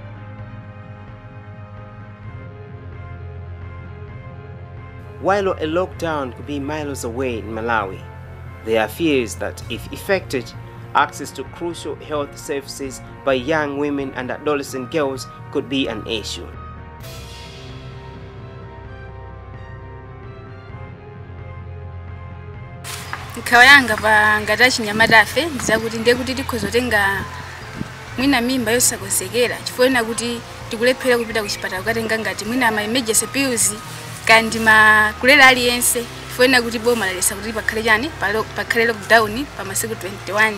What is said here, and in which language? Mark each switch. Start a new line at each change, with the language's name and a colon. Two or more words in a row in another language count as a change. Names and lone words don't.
English: While a lockdown could be miles away in Malawi, there are fears that if effected, access to crucial health services by young women and adolescent girls could be an issue.
Nyanja: Nkawayanga pa ngatachi nyamadafe ndizakuti ndiye kuti tikhozotenga mwina mimba yosakonzekera chifukwa kuti tikulephera kupita ku chipatala kukatenga ngati mwina ama
English: emergency pills
Nyanja: kandi kulera aliyense chifukwa kuti boma lalesa kuti pakhale chani pakhale lockdown pa masiku 21.